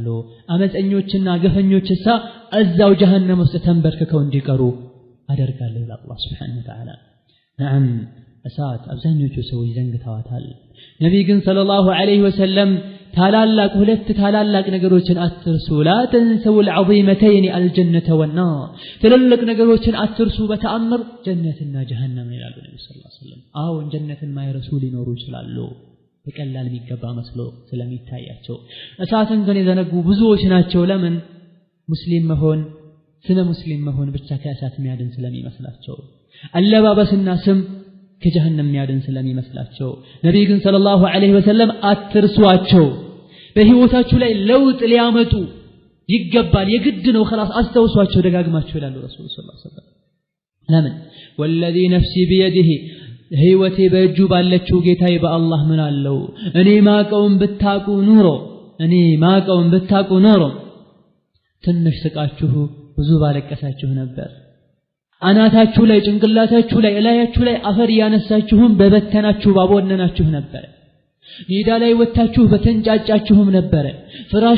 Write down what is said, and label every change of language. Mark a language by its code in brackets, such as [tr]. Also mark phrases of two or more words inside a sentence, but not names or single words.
[am] አመፀኞችና ግፈኞችሳ እዛው ጀሃነም ውስጥ ተንበርክከው እንዲቀሩ አደርጋለሁ ይላል አላህ [ar] سبحانه وتعالى። [am] ነዓም እሳት አብዛኞቹ ሰዎች ዘንግተዋታል። ነቢይ ግን [ar] صلى الله عليه وسلم [am] ሁለት ታላላቅ ነገሮችን አትርሱ፣ [ar] لا تنسوا العظيمتين الجنة والنار። [am] ትልልቅ ነገሮችን አትርሱ በተአምር ጀነትና ጀሃነም ይላሉ ነብዩ [ar] صلى الله عليه وسلم። [am] አሁን ጀነትን ማይረሱ ሊኖሩ ይችላሉ በቀላል የሚገባ መስሎ ስለሚታያቸው። እሳትን ግን የዘነጉ ብዙዎች ናቸው። ለምን? ሙስሊም መሆን ስለ ሙስሊም መሆን ብቻ ከእሳት የሚያድን ስለሚመስላቸው። አለባበስና ስም ከጀሃነም ያድን ስለሚመስላቸው ነብዩ ግን [ar] صلى الله عليه وسلم [am] አትርሷቸው በህይወታችሁ ላይ ለውጥ ሊያመጡ ይገባል የግድ ነው خلاص አስተውሷቸው ደጋግማቸው ይላሉ ረሱል [ar] صلى الله عليه وسلم [am] ለምን [ar] والذي نفسي بيده [am] ህይወቴ በእጁ ባለችው ጌታዬ በአላህ ምን አለው እኔ ማቀውን ብታቁ ኑሮ ትንሽ ስቃችሁ ብዙ ባለቀሳችሁ ነበር አናታችሁ ላይ ጭንቅላታችሁ ላይ እላያችሁ ላይ አፈር ያነሳችሁም በበተናችሁ ባቦነናችሁ ነበር ሜዳ ላይ ወጣችሁ በተንጫጫችሁም ነበር ፍራሽ